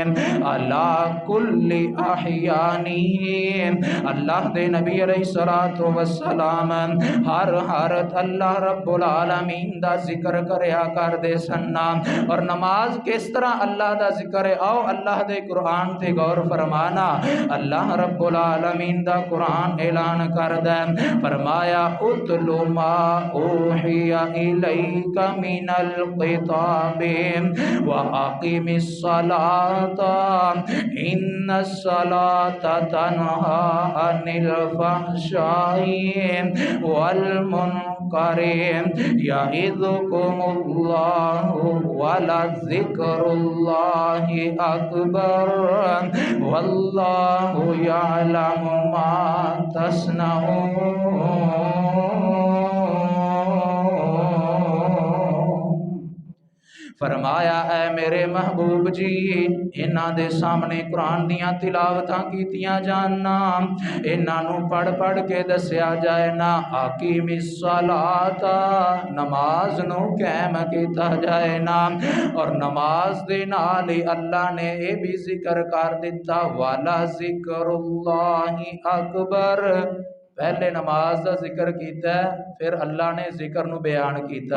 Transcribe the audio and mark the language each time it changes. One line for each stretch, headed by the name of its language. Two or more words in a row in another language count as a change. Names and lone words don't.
Punjabi: اللہ کل احیانہ، اللہ دے نبی
Arabic: علیہ الصلوۃ والسلام
Punjabi: ہر حالت
Arabic: اللہ رب العالمین
Punjabi: دا ذکر کریا کر دے سننا۔ اور نماز کس طرح اللہ دا ذکر ہے، آؤ اللہ دے قرآن تے غور فرمانا۔ اللہ رب العالمین دا قرآن اعلان کر دے، فرمایا
Arabic: اتل ما اوحی الیک من الکتاب واقم الصلاۃ ان الصلاۃ تنہی عن الفحشاء والمنکر یعظکم اللہ ولذکر اللہ اکبر واللہ یعلم ما تصنعون۔
Punjabi: فرمایا اے میرے محبوب جی، انہاں دے سامنے قرآن دیاں تلاوتاں کیتیاں جاننا، انہاں نو پڑھ پڑھ کے دسیا جائے نا،
Arabic: اقیم الصلاۃ،
Punjabi: نماز نو قائم کیتا جائے نا۔ اور نماز دے نال ہی اللہ نے اے بھی ذکر کر دیتا،
Arabic: والا ذکر اللہ اکبر،
Punjabi: پہلے نماز دا ذکر کیتا ہے، پھر اللہ نے ذکر نو بیان کیتا۔